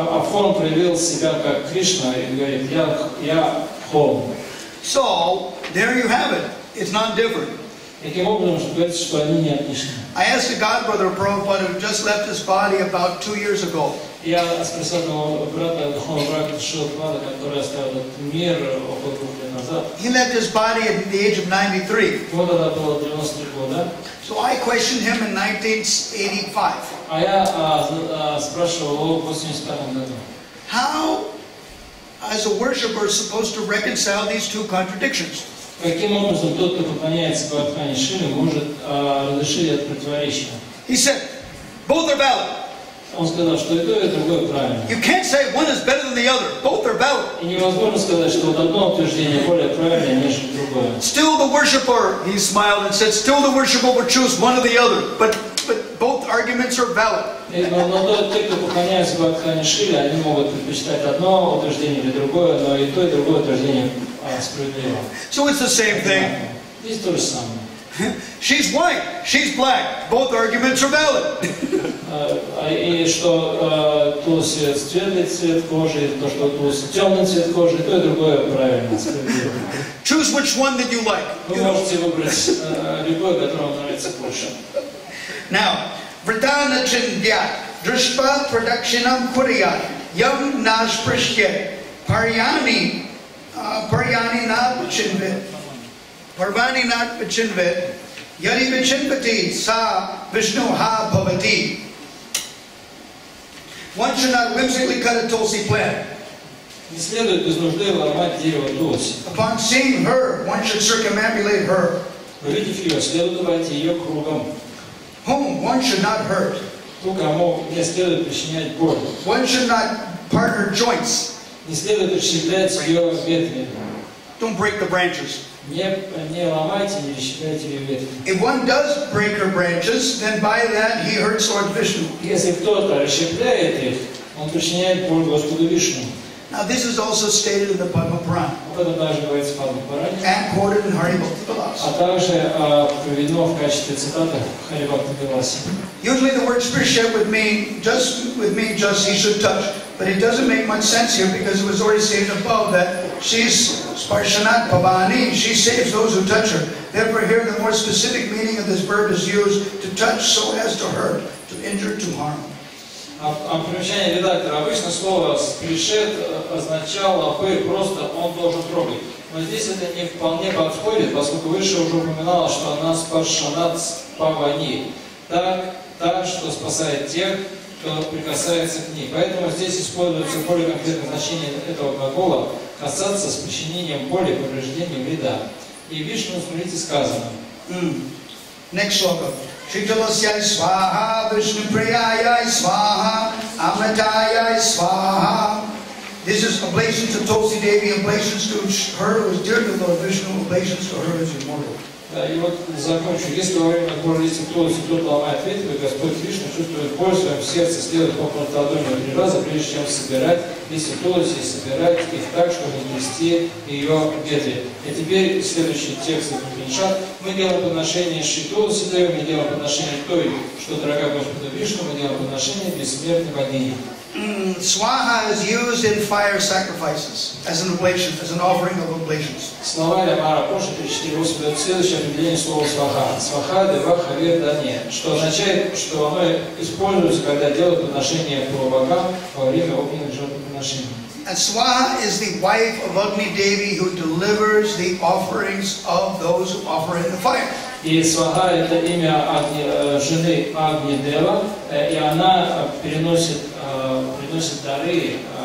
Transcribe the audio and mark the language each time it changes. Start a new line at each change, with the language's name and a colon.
Russian: Форм проявил себя как Кришна и говорит, я холм.
English: So, there you have it. It's non-different.
Russian: Таким образом, что говорится, что они не отличны.
English: I asked a godbrother Prabhupada who just left his body about 2 years ago.
Russian: Я спросил одного брата, духовного брата Шилапада, который оставил этот мир около 2 лет назад.
English: He left his body at the age of 93.
Russian: Ему тогда было 93 года.
English: So I questioned him in 1985.
Russian: А я спрашивал его в 85 году.
English: How, as a worshiper, is supposed to reconcile these two contradictions?
Russian: Каким образом тот, кто поклоняется Govardhane Шиле, может разрешить это противоречие?
English: He said, both are valid.
Russian: Он сказал, что и то, и другое правильно.
English: You can't say one is better than the other. Both are valid.
Russian: И невозможно сказать, что вот одно утверждение более правильное, нежели другое.
English: Still the worshiper, he smiled and said, still the worshiper would choose one or the other. But both arguments are valid.
Russian: Но те, кто поклоняется Govardhane Шиле, они могут предпочитать одно утверждение или другое, но и то, и другое утверждение справедливо.
English: So it's the same thing.
Russian: Здесь то же самое.
English: She's white, she's black. Both arguments are valid.
Russian: И что Тулси светлый цвет кожи, и то, что Тулси темный цвет кожи, и то, и другое правильно, справедливо.
English: Choose which one that you like.
Russian: Вы можете выбрать любой, который вам нравится больше.
Sanskrit: Now, Vridana Chindyat, Drishpa Pradakshinam Kuriyat, Yam Naj Prishket, Paryani Nat Vichinvit, Parvani Nat Vichinvit, Yadi Vichinvati Sa Vishnu Ha Bhavati.
English: One should not whimsically cut a tulsi plant.
Russian: Не следует без нужды ломать дерево Тулси.
English: Upon seeing her, one should circumambulate her.
Russian: Увидев ее, следует обойти ее кругом.
English: Whom one should not hurt.
Russian: Ту, кому не следует причинять боль.
English: One should not part her joints.
Russian: Не следует расщеплять ее ветви.
English: Don't break the branches.
Russian: Не ломайте, не расщепляйте ее ветви.
English: If one does break her branches, then by that he hurts Lord Vishnu.
Russian: Если кто-то расщепляет их, он причиняет боль Господу Вишну.
English: Now this is also stated in the Padma Purana.
Russian: Об этом также говорится в Падма Пуране.
English: And quoted in Hari Bhakti Vilasa.
Russian: А также приведено в качестве цитаты в Хари Бхакти Виласе.
English: Usually the word sprisha would mean just he should touch, but it doesn't make much sense here because it was already stated above that she's Sparshanat Pavani, she saves those who touch her. Therefore here the more specific meaning of this verb is used, to touch so as to hurt, to injure, to harm.
Russian: Примечание редактора. Обычно слово «спришет» означало просто «он должен трогать». Но здесь это не вполне подходит, поскольку выше уже упоминалось, что она спаршанат павани. Так, что спасает тех, кто прикасается к ней. Поэтому здесь используется более конкретное значение этого глагола «касаться с причинением боли, повреждения, вреда». И в Вишну, смотрите, сказано.
English: Next sloka.
Sanskrit: Shitalasya swaha, Vishnu priyaya swaha, Amritaya swaha.
English: This is oblations to Tulsi Devi, oblations to her who is dear to Lord Vishnu, oblations to her who is immortal.
Russian: И вот закончу. Если во время молитвы кто-то ломает ветви, Господь Вишну чувствует боль в своем сердце, следует около ладони 3 раза, прежде чем собирать листья Тулси, собирать их так, чтобы нести ее ветви. И теперь следующий текст Упанишад. Мы делаем подношение Шри Тулси Деве, мы делаем подношение той, что дорога Господу Вишну, мы делаем подношение бессмертной богини.
English: Swaha is used in fire sacrifices as an oblation, as an offering of oblations.
Russian: Словарь Амара Поши 348 дает следующее определение слова сваха.
Sanskrit: Сваха дева хавир дане,
Russian: что означает, что оно используется, когда делают подношение по богам во время огненных жертвоприношений.
English: And Swaha is the wife of Agni Devi who delivers the offerings of those who offer in the fire.
Russian: И Сваха это имя жены Агни Дева, и она приносит дары,